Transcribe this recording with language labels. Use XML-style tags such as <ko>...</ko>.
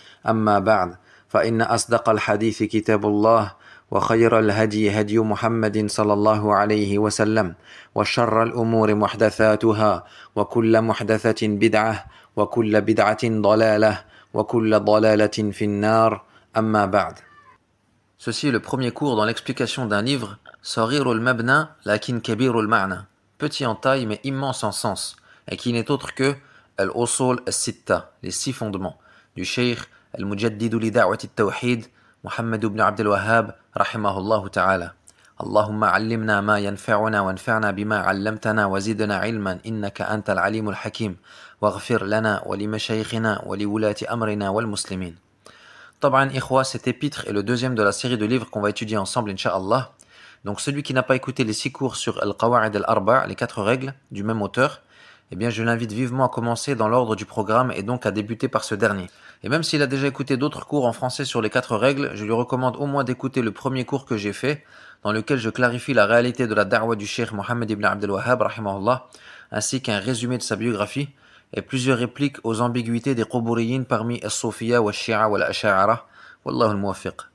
<ar>أما بعد فإن أصدق الحديث كتاب الله وخير الهدي هدي محمد صلى الله عليه وسلم وشر الأمور محدثاتها وكل محدثة بدعة وكل بدعة ضلالة وكل ضلالة في النار أما بعد.</ar> <fr>Ceci est le premier cours dans l'explication d'un livre</fr> <ar>Saghirul Mabna lakin Kabirul Ma'na,</ar> <fr>petit en taille mais immense en sens, et qui n'est autre que Al-Usul Al-Sitta, les 6 fondements, du Cheikh Al-Mujaddidu li Da'wati Al-Tawhid Muhammad ibn Abdul Wahhab rahimahullah ta'ala.</fr> <ar>اللهم علمنا ما ينفعنا وانفعنا بما علمتنا وزدنا علما إنك أنت العليم الحكيم واغفر لنا ولمشايخنا ولولاة أمرنا والمسلمين. طبعا إخوة,</ar> <fr>cet épître est le deuxième de la série de livres qu'on va étudier ensemble Inch'Allah. Donc celui qui n'a pas écouté les 6 cours sur Al-Qawa'id al-Arba', les 4 règles du même auteur, eh bien je l'invite vivement à commencer dans l'ordre du programme et donc à débuter par ce dernier. Et même s'il a déjà écouté d'autres cours en français sur les 4 règles, je lui recommande au moins d'écouter le premier cours que j'ai fait, dans lequel je clarifie la réalité de la da'wa du Cheikh Mohammed ibn Abdul Wahhab rahimahullah, ainsi qu'un résumé de sa biographie et plusieurs répliques aux ambiguïtés des Quburiyin parmi as-Sofiya wa Shia wa al-Asha'ara.</fr> <ar>Wallahu al-Muwaffiq.</ar>